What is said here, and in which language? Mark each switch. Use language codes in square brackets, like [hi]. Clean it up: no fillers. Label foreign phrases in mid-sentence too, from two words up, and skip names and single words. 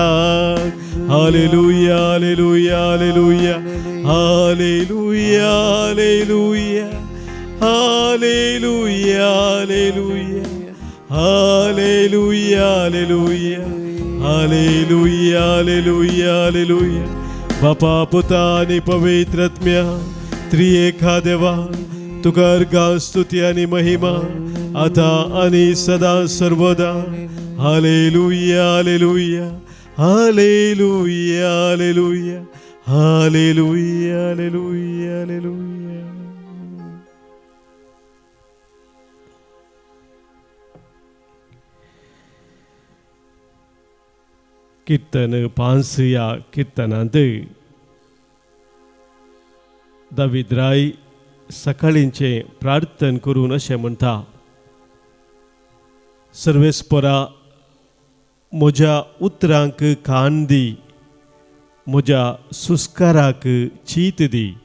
[kok] हालेलुया हालेलुया हालेलुया हालेलुया हालेलुया हालेलुया हालेलुया हालेलुया हालेलुया हालेलुया. बापा पुता आणि पवित्रात्म्या त्रिएका देवा, तुका अर्घ स्तुती आणि महिमा आता आणि सदा सर्वदा. हालेलुया हालेलुया हालेलुया हालेलुया हालेलुया हालेलुया हालेलुया. कीर्तन 5 या कीर्तनांत दावीद राय सकाळींचे प्रार्थन करून अशें म्हणटा, सर्वेस्परा म्हज्या उतरांक कान दी, म्हज्या सुस्काराक चीत दी.